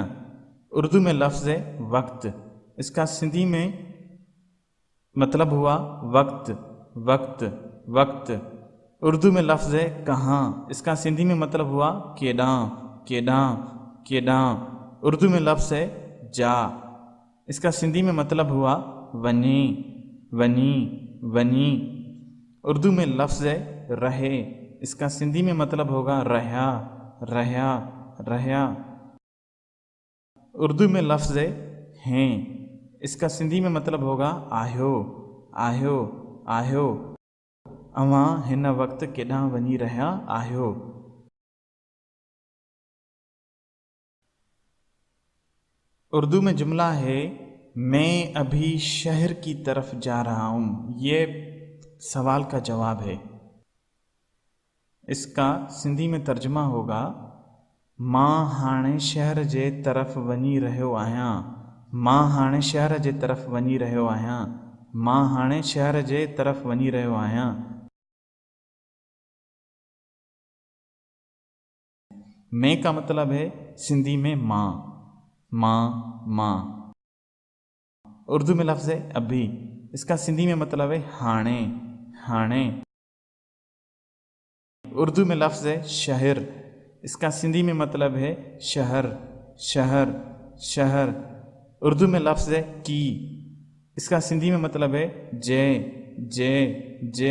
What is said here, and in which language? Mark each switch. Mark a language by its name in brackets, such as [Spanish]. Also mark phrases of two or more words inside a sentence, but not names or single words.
[Urdu] اردو میں لفظ ہے وقت، اس کا سندھی میں مطلب ہوا وقت وقت وقت. اردو میں لفظ ہے کہاں، اس کا سندھی میں مطلب ہوا [Sindhi] केॾां केॾां केॾां। [Urdu] اردو میں لفظ ہے جا، اس کا سندھی میں مطلب ہوا [Sindhi] वञे वञी वञी। [Urdu] اردو میں لفظ ہے رہے، اس کا سندھی میں مطلب ہوگا رہا رہا رہا. اردو میں لفظ ہے ہیں، اس کا سندھی میں مطلب ہوگا [Sindhi] आहियो आहियो आहियो। अवां हिन वक्त केॾां वञी रहिया आहियो। [Urdu] اردو میں جملہ ہے، میں ابھی شہر کی طرف جا رہا ہوں. یہ سوال کا جواب ہے۔ اس کا سندھی میں ترجمہ ہوگا, [Sindhi] मां हाणे शहर जे तरफ़ वञी रहियो आहियां। मां हाणे शहर जे तरफ़ वञी रहियो आहियां। मां हाणे शहर जे तरफ़ वञी रहियो आहियां। [Urdu] میں کا مطلب ہے سندھی میں [Sindhi] मां मां मां। [Urdu] اردو میں لفظ ہے ابھی، اس کا سندھی میں مطلب ہے [Sindhi] हाणे हाणे। [Urdu] اردو میں لفظ ہے شہر، اس کا سندھی میں مطلب ہے شہر شہر شہر. اردو میں لفظ ہے کی، اس کا سندھی میں مطلب ہے [Sindhi] जे जे जे।